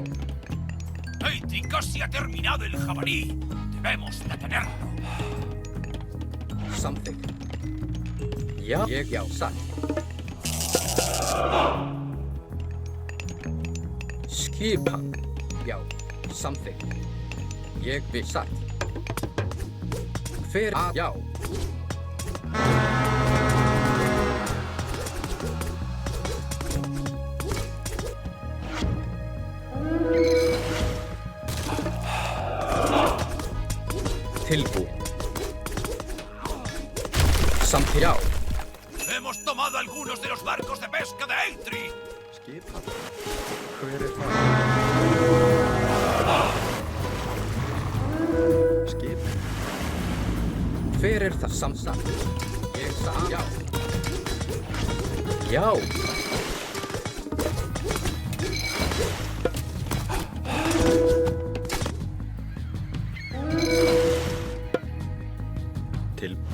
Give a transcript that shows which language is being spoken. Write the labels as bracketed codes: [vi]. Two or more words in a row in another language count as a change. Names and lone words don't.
[es] Eitri casi ha terminado el jabalí. Debemos detenerlo. [is] Samþykkt. Já, ég, já, satt. Skipan. Já, samþykkt. Ég vil satt. Hver að, já. Tilbúin. Samþykkt, já. [es] ¡Hemos tomado algunos de los barcos de pesca de Eitri! [is] Skipan. Hver það? Skipan. Hver það? Samsagt. Ég sagði já. Já. Til.